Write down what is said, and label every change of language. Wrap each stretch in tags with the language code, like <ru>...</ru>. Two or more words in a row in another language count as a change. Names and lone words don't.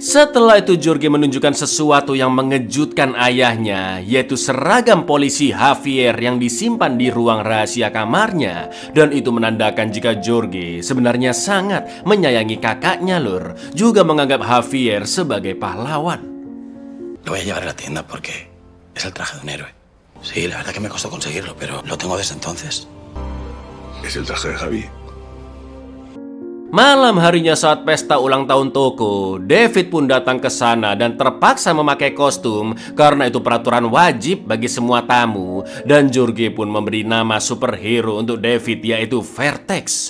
<id>Setelah itu Jorge menunjukkan sesuatu yang mengejutkan ayahnya, yaitu seragam polisi Javier yang disimpan di ruang rahasia kamarnya, dan itu menandakan jika Jorge sebenarnya sangat menyayangi kakaknya, Lur, juga menganggap Javier sebagai pahlawan.</id> <es>Lo voy a llevar a la tienda porque es el traje de un héroe. Sí, la verdad que me costó conseguirlo, pero lo tengo desde entonces. Es el traje de Javi.</es> <id>Malam harinya saat pesta ulang tahun toko, David pun datang ke sana dan terpaksa memakai kostum karena itu peraturan wajib bagi semua tamu. Dan Jorge pun memberi nama superhero untuk David, yaitu Vertex.</id>